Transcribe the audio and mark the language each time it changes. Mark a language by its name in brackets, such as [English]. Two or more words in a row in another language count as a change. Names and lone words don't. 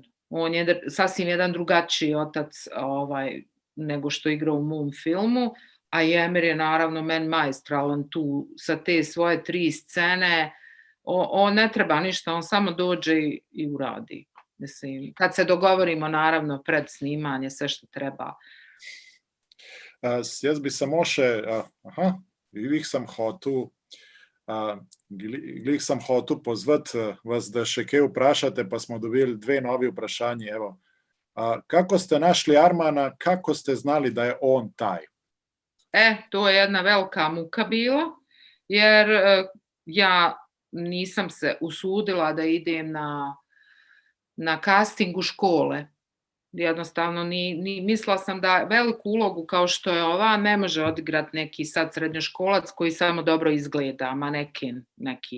[Bosnian] On je sasvim jedan drugačiji otac nego što igra u mom filmu, a Emir je naravno meni maestralan tu sa te svoje 3 scene. On ne treba ništa, on samo dođe i uradi. Mislim, kad se dogovorimo naravno pred snimanje, sve što treba. [Slovenian] Jaz bi samo še, glih sem hotel pozvati vas, da še kaj vprašate, pa smo dobili 2 novi vprašanji. [Bosnian] Evo. Kako ste našli Armana, kako ste znali da je on taj? To je jedna velika muka bila, jer ja nisam se usudila da idem na casting u škole. Jednostavno, mislila sam da veliku ulogu kao što je ova ne može odigrati neki sad srednjoškolac koji samo dobro izgleda, maneken neki.